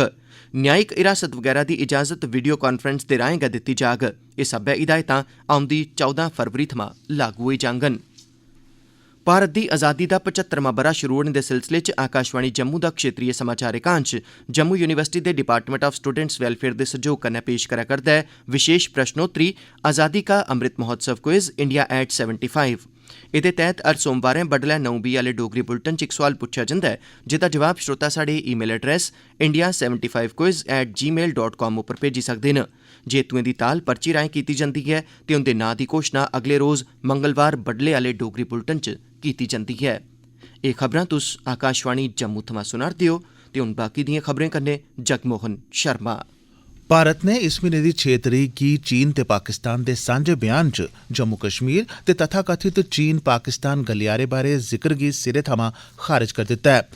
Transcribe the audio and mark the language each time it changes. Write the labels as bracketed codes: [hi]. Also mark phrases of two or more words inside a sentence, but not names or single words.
[doi] न्यायिक हिरासत वगैरा दी इजाज़त [en] video conference [doi] दे राहें गै दित्ती जाग। एह् सब्बै हिदायतां औंदी 14 फरवरी थमां लागू होई जाङन। भारत दी आज़ादी दा 75वां ब'रा शुरू होने दे सिलसिले च आकाशवाणी जम्मू दा क्षेत्रीय समाचार एकांश जम्मू यूनिवर्सिटी दे [en] Department of Students Welfare [doi] दे सैह्योग कन्नै पेश करा करदा ऐ विशेष प्रश्नोत्तरी आज़ादी का अमृत महोत्सव [en] Quiz India at 75. [doi] एह्दे तैह्त हर सोमवारें बडलै 9:20 आह्ले डोगरी बुलेटिन च इक सोआल पुच्छेआ जंदा ऐ, जेह्दा जवाब श्रोता साढ़े [en] email address [doi] india75quiz@gmail.com उप्पर भेजी सकदे न। जेतुएं दी ताल पर्ची राहें कीती जंदी ऐ ते उंदे नांऽ दी घोशणा अगले रोज़ मंगलवार बडले आह्ले डोगरी बुलेटिन च कीती जंदी ऐ। एह् खबरां तुस आकाशवाणी जम्मू थमां सुना'रदे ओ ते हुन बाकी दिएं खबरें कन्नै जगमोहन शर्मा। भारत ने इस म्हीने दी 6 तरीक गी चीन ते पाकिस्तान दे सांझे बयान च जम्मू कश्मीर ते तथाकथित चीन पाकिस्तान गलियारे बारै जिक्र गी सिरे थमां खारिज करी दित्ता ऐ।